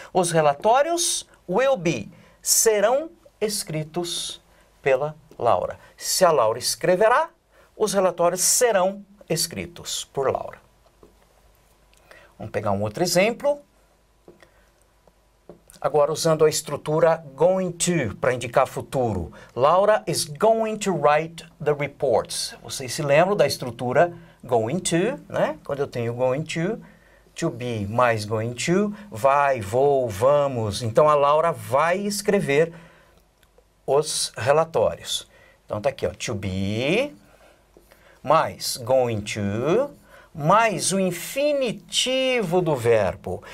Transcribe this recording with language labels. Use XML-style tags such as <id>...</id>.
<pt>Os relatórios</pt> <en>will be,</en> <pt>serão escritos pela Laura. Se a Laura escreverá, os relatórios serão escritos por Laura. Vamos pegar um outro exemplo. Agora usando a estrutura going to para indicar futuro.</pt> <en>Laura is going to write the reports.</en> <pt>Vocês se lembram da estrutura going to, né? Quando eu tenho going to be mais going to, vai, vou, vamos. Então a Laura vai escrever os relatórios. Então tá aqui, ó, to be mais going to mais o infinitivo do verbo.</pt>